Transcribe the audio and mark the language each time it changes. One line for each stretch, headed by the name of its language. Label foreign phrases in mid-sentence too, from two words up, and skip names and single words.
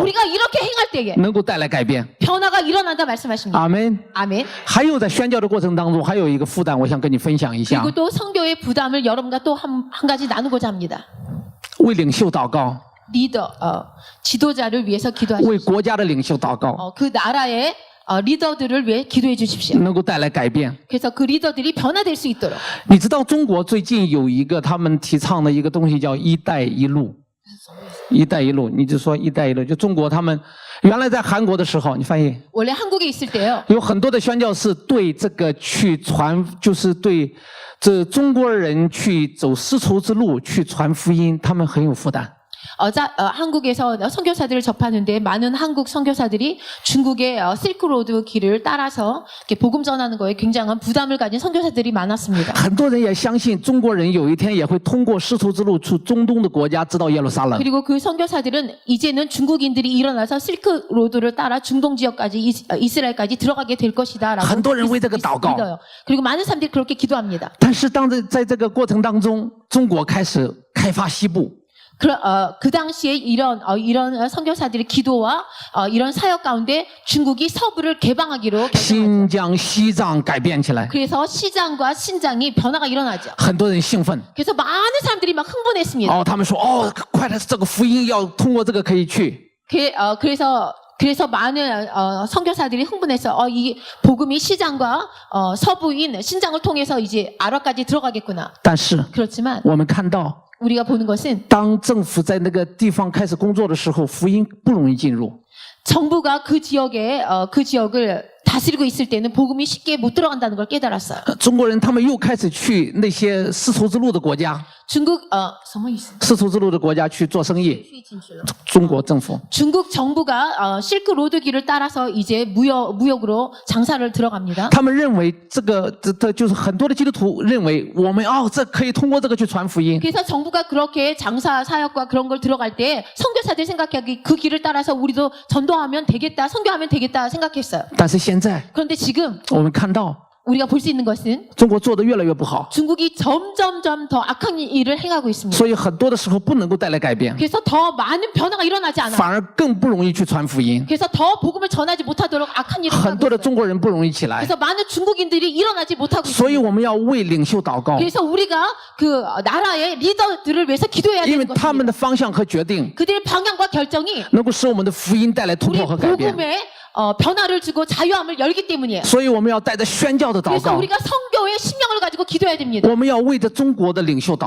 Korean: 우리가 이렇게 행할 때에
Chinese: 能够带来改变。
Korean: 변화가 일어난다 말씀하십니다.
Chinese: 阿门。
Korean: 아멘.
Chinese: 还有在宣教的过程当中，还有一个负担，我想跟你分享一下
Korean: 그리고 ，또 성교의 부담을 여러분과 또 한 가지 나누고자 합니다.
Chinese: 为领袖祷告，
Korean: 리더, 지도자를 위해서
Chinese: 为
Korean: 기도하십시오.
Chinese: 国家的领袖祷告，
Korean: 그 나라의 리더들을 위해 기도해 주십시오.
Chinese: 能够带来改变。
Korean: 그래서 그 리더들이 변화될 수 있도록.
Chinese: 你知道中国最近有一个他们提倡的一个东西叫“一带一路”，“一带一路”，你就说“一带一路”，就中国他们原来在韩国的时候，你发现
Korean: 원래 한국에 있을 때요.
Chinese: 有很多的宣教士对这个去传，就是对这中国人去走丝绸之路去传福音，他们很有负担。
Korean: 한국에서 선교사들을 접하는데 많은 한국 선교사들이 중국의 실크로드 길을 따라서 이렇게 복음 전하는 거에 굉장한 부담을 가진 선교사들이 많았습니다.
Chinese: 很多人也相信中国人有一天也会通过丝绸之路去中东的国家，直到耶路撒冷。
Korean: 그리고 그 선교사들은 이제는 중국인들이 일어나서 실크로드를 따라 중동 지역까지 이스라엘까지 들어가게 될 것이다라고
Chinese: 很多人为这个祷告。
Korean: 믿어요. 그리고 많은 사람들이 그렇게 기도합니다.
Chinese: 但是当在这个过程当中，中国开始开发西部。
Korean: 그 당시에 이런 선교사들의 기도와 이런 사역 가운데 중국이 서부를 개방하기로 결정하죠.
Chinese: 新疆、西藏改变起来，
Korean: 그래서 시장과 신장이 변화가 일어나죠.
Chinese: 很多人兴奋。
Korean: 그래서 많은 사람들이 막 흥분했습니다.
Chinese: 哦，他们说，哦，快点，这个福音要通过这个可以去。
Korean: 그래서 많은 선교사들이 흥분해서 이 복음이 시장과 서부인 신장을 통해서 이제 아랍까지 들어가겠구나.
Chinese: 但是
Korean: 그렇지만
Chinese: 我们看到，
Korean: 우리가 보는 것은
Chinese: 当政府在那个地方开始工作的时候，福音不容易进入。
Korean: 정부가 그 지역을 다스리고 있을 때는 복음이 쉽게 못 들어간다는 걸 깨달았어요.
Chinese: 中国人他们又开始去那些丝绸之路的国家， 중국 什么意思? 丝绸之路的国家去做生意。中国政府，
Korean: 중국 정부가 실크 로드 길을 따라서 이제 무역으로 장사를 들어갑니다.
Chinese: 他们认为这就是很多的基督徒认为我们这可以通过这个去传福音。
Korean: 그래서 정부가 그렇게 장사 사역과 그런 걸 들어갈 때 선교사들 생각하기 그 길을 따라서 우리도 전도하면 되겠다, 선교하면 되겠다 생각했어요.
Chinese: 但是现在
Korean: 그런데 지금
Chinese: 我们看到
Korean: 우리가 볼 수 있는 것은
Chinese: 中国做得越来越不好，
Korean: 중국이 점점점 더 악한 일을 행하고 있습니다.
Chinese: 所以很多的时候不能够带来改变，
Korean: 그래서 더 많은 변화가 일어나지 않아요.
Chinese: 反而更不容易去传福音。
Korean: 그래서 더 복음을 전하지 못하도록 악한 일을
Chinese: 很
Korean: 하고
Chinese: 多的
Korean: 있어요.
Chinese: 中国人不容易起来，
Korean: 그래서 많은 중국인들이 일어나지 못하고
Chinese: 所以
Korean: 있습니다.
Chinese: 我们要为领袖祷告，
Korean: 그래서 우리가 그 나라의 리더들을 위해서 기도해야
Chinese: 因为
Korean: 되는
Chinese: 他们
Korean: 것입니다.
Chinese: 的方向和决定
Korean: 그들의 방향과 결정이
Chinese: 能够使我们的福音带来突
Korean: 우리
Chinese: 破和改变。
Korean: 복음에 변화를 주고 자유함을 열기 때문이에요.
Chinese: 所以我们要带着宣教的祷
Korean: 그래서
Chinese: 告，
Korean: 우리가 성교의 신명을 가지고 기도해야 됩니다.
Chinese: 我们要为着中国的领袖祷